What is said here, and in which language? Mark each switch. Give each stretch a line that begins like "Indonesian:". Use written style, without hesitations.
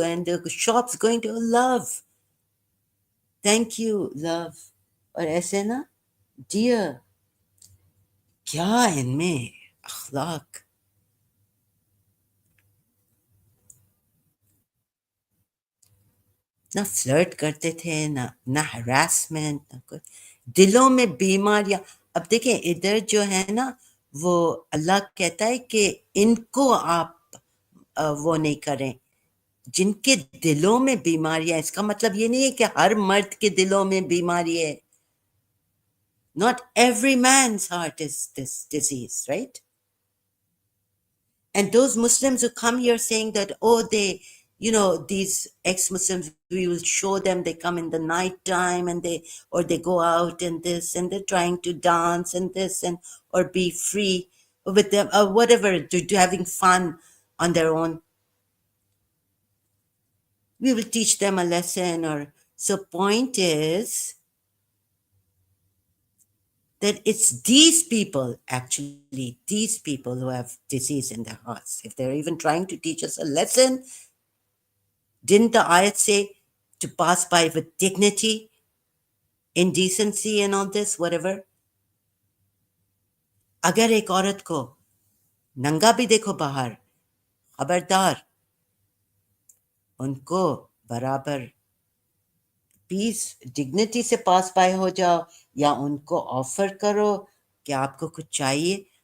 English: And the shop's going to love. Thank you, love.
Hindi: और ऐसे ना, dear, क्या है इनमें अखलाक। ना फ्लर्ट करते थे, ना हरासमेंट, ना कुछ। दिलों में बीमारियां। अब देखें इधर जो है ना, वो अल्लाह कहता है कि इनको आप वो नहीं करें, जिनके दिलों में बीमारियां। इसका मतलब ये नहीं है कि हर मर्द के दिलों में बीमारी है।
English: Not every man's heart is this disease, right? And those Muslims who come here saying that, oh, they, these ex-Muslims, we will show them, they come in the night time and or they go out and this, and they're trying to dance and this, or be free with them, or whatever, having fun on their own. We will teach them a lesson, so point is, that it's these people, actually, these people who have disease in their hearts. If they're even trying to teach us a lesson, didn't the ayat say to pass by with dignity, indecency, and all this, whatever?
Hindi: अगर एक औरत को नंगा भी देखो बाहर, खबरदार, उनको बराबर पीस डिग्निटी से पास बाय हो जाओ, या उनको ऑफर करो कि आपको कुछ चाहिए।